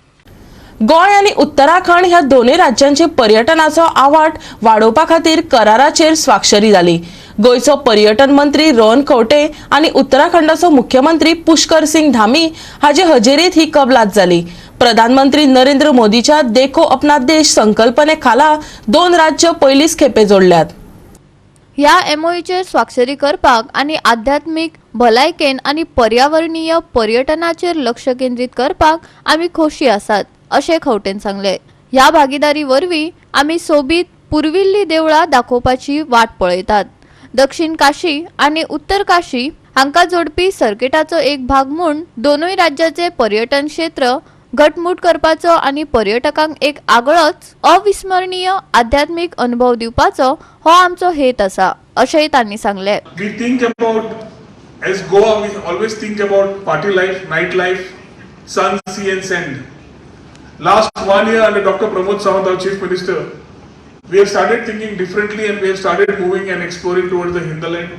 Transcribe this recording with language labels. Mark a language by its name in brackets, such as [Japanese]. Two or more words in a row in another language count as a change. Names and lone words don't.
[Konkani] गोंय आनी उत्तराखंड ह्या दोनूय राज्यांचे पर्यटनाचो आवाठ वाडोवपा खातीर कराराचेर स्वाक्षरी जाली. गोंयचो पर्यटन मंत्री रोहन खंवटे आनी उत्तराखंडाचो मुख्यमंत्री पुष्कर सिंग धामी हाचे हजेरीत ही कबलात जाली. प्रधानमंत्री नरेंद्र मोदीच्या देखो अपना देश संकल्पने खाला दोन राज्य पयलीच खेपे जोडल्यात. ह्या एमओयूचेर स्वाक्षरी करपाक आनी आध्यात्मिक भलायकेन आनी पर्यावरणीय पर्यटनाचेर लक्ष केंद्रीत करपाक आमी खोशी आसात अशें खंवटेन सांगले. ह्या भागीदारी वरवीं आमी सोबीत पुर्विल्लीं देवळां दाखोवपाची वाट पळयतात. दक्षिण काशी आनी उत्तर काशी हांकां जोडपी सर्किटाचो एक भाग म्हूण दोनूय राज्याचे पर्यटन क्षेत्र घटमूट करपाचो आनी पर्यटकांक एक आगळोच अविस्मरणीय आध्यात्मिक अनुभव दिवपाचो हो आमचो हेत आसा. अशेंय तांणी सांगले. [English] We think about, as Goa, we always think about party life, night life, sun, sea and sand. Last 1 year under Dr. Pramod Sawant, our Chief Minister, we have started thinking differently and we have started moving and exploring towards the hinterland.